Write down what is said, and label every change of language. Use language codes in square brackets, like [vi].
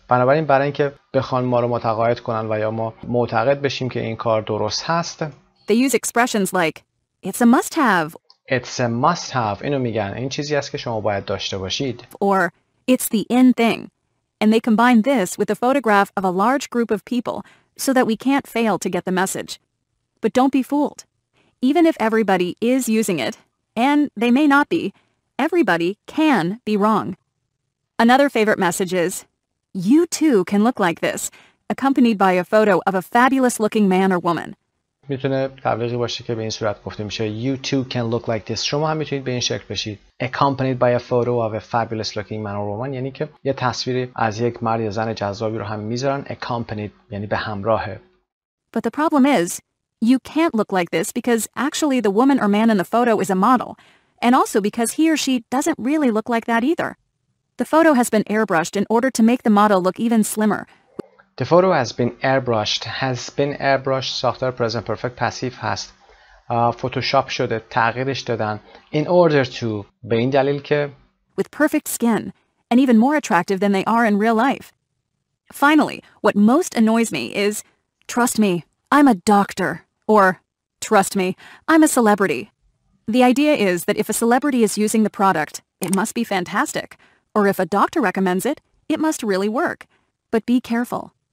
[fa] بنابراین برای اینکه بخوان ما رو متقاعد کنن و یا ما معتقد بشیم که این کار درست هست. [en] They use expressions like it's a must-have. It's a must-have. [fa] اینو میگن این چیزی است که شما باید داشته باشید. [en] Or it's the in thing. And they combine this with a photograph of a large group of people so that we can't fail to get the message. But don't be fooled. Even if everybody is using it, and they may not be, everybody can be wrong. Another favorite message is, you too can look like this, accompanied by a photo of a fabulous-looking man or woman. [fa] میتونه تبلیغی باشه که به این صورت گفته میشه [en] You too can look like this. [fa] شما هم میتونید به این شکل بشید. [en] Accompanied by a photo of a fabulous-looking man or woman [fa] یعنی که یه تصویری از یک مرد یا زن جذابی رو هم میذارن. Accompanied یعنی به همراهه. [en] But the problem is, You can't look like this because actually the woman or man in the photo is a model, and also because he or she doesn't really look like that either. The photo has been airbrushed in order to make the model look even slimmer. The photo has been airbrushed. Has been airbrushed [fa] ساختار present perfect passive هست. فتوشاپ شده، تغییرش دادن. [en] In order to [fa] به این دلیل که [en] with perfect skin, and even more attractive than they are in real life. Finally, what most annoys me is, trust me, I'm a doctor, or trust me, I'm a celebrity. The idea is that if a celebrity is using the product, it must be fantastic, or if a doctor recommends it, it must really work. But be careful.